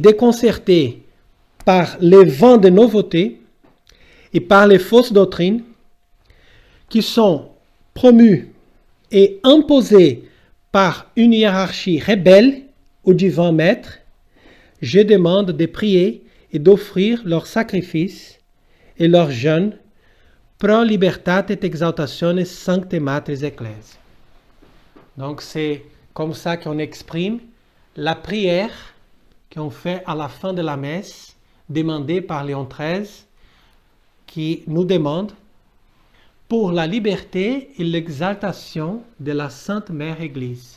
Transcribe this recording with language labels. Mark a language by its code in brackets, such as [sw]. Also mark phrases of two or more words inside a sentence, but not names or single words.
[fr] déconcertés par les vents de nouveautés et par les fausses doctrines qui sont promues et imposées par une hiérarchie rebelle au divin maître, je demande de prier et d'offrir leur sacrifice et leur jeûne [la] pro libertate et exaltatione sancte matris ecclesiae. [fr] Donc c'est comme ça qu'on exprime la prière qu'on fait à la fin de la messe, demandée par Léon XIII, qui nous demande pour la liberté et l'exaltation de la Sainte Mère Église.